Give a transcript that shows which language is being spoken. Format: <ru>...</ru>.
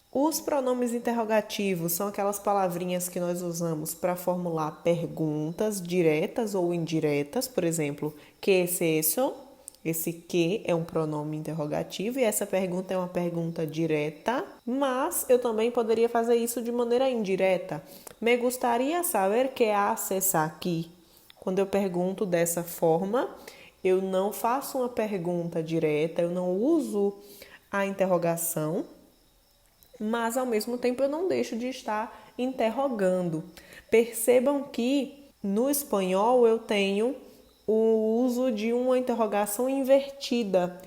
<pt>Os pronomes interrogativos são aquelas palavrinhas que nós usamos para formular perguntas diretas ou indiretas. Por exemplo,</pt> <es>¿qué es eso?</es> <pt>Esse que é um pronome interrogativo e essa pergunta é uma pergunta direta, mas eu também poderia fazer isso de maneira indireta.</pt> <es>Me gustaría saber qué haces aquí.</es> <pt>Quando eu pergunto dessa forma, eu não faço uma pergunta direta, eu não uso a interrogação, mas ao mesmo tempo eu não deixo de estar interrogando. Percebam que no espanhol eu tenho o uso de uma interrogação invertida.</pt>